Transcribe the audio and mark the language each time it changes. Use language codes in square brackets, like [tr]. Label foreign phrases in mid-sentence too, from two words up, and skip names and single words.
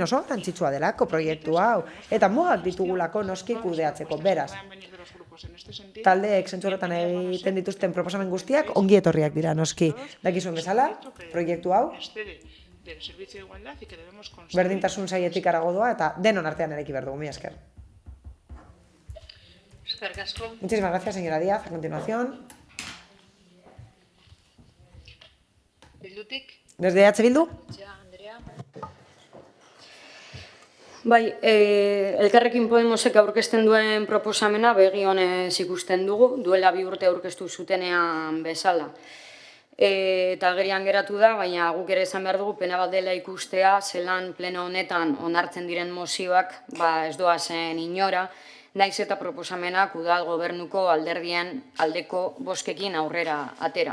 [eu] Oso garrantzitsua delako proiektu hau. Eta mugak ditugulako noski kudeatzeko, beraz. Taldeek zentzu horretan egiten dituzten proposamen guztiak ongi etorriak dira noski. Dakizuen bezala, proiektu hau berdintasun sailetik harago doa eta denon artean eraiki behar dugu, mila esker. [es] Muchísimas gracias, señora Díaz. A continuación. Desde H. Bildu. [eu] Bai, Elkarrekin Podemosek aurkezten duen proposamena begi honez ikusten dugu, duela 2 urte aurkeztu zutenean bezala. Eta agerian geratu da, baina guk ere esan behar dugu pena bat dela ikustea, zelan pleno honetan onartzen diren mozioak ez doazen inora, naiz eta proposamenak udal gobernuko alderdien aldeko bozkekin aurrera atera.